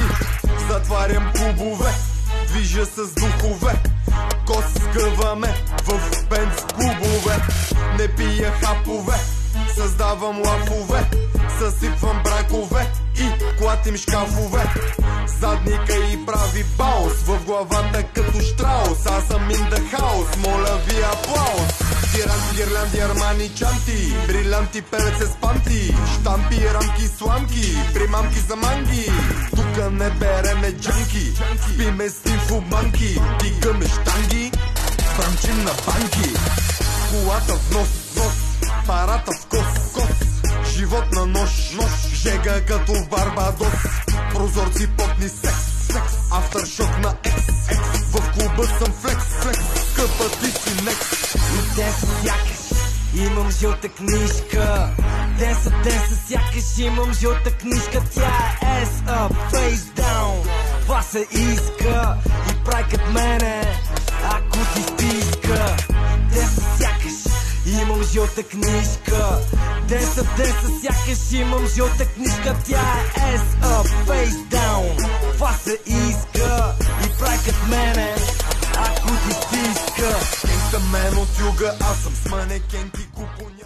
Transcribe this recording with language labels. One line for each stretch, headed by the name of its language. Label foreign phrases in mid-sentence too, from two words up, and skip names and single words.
Bulgarian: Затварям клубове, движа с духове, кос сгъваме в бенц клубове. Не пия хапове, създавам лафове, съсипвам бракове и клатим шкафове. Задника и прави баус в главата като штраус. Аз съм
English: in the house,
Bulgarian: моля ви аплаус. Тиранти, гирлянди, армани, чанти, брилянти, пелец с панти, штампи, рамки, сламки, примамки за манги. Тука не береме джанки, спиме с инфоманки, дигаме штанги, бранчим на банки. Колата в нос, парата в кос, живот на нож, жега като в Барбадос, прозорци потни секс, афтершок на екс, в клуба съм флекс, скъпа ти си некс. И ден са сякаш имам жълта книжка, ден са сякаш имам жълта книжка. Тя е
English: ass up, face down,
Bulgarian: това се иска и прави кът мене, ако ти стиска. Ден са сякаш имам жълта книжка, ден са сякаш имам жълта книжка. Тя е
English: ass up, face down,
Bulgarian: това се иска и прави кът мене, ако ти стиска. Кенка мен от юга, аз съм с манекенки купоня.